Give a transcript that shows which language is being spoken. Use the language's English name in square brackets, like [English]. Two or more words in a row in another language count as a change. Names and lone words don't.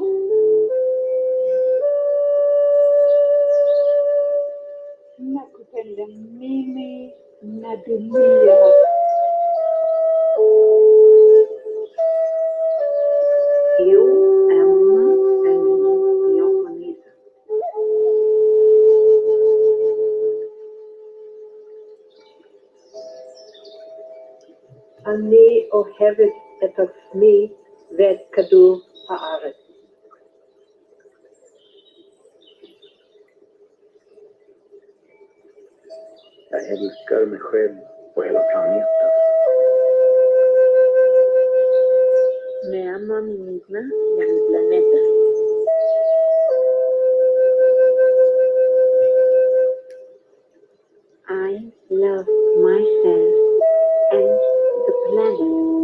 [Swahili] Nakupenda mimi na dunia. [Portuguese] Eu amo a mim e ao planeta. [Hebrew] אני אוהבת את עצמי ואת כדור הארץ. [Swedish] Jag älskar mig själv och hela planeten. [Spanish] Me amo a mí misma y a mi planeta. [English] I love myself and the planet.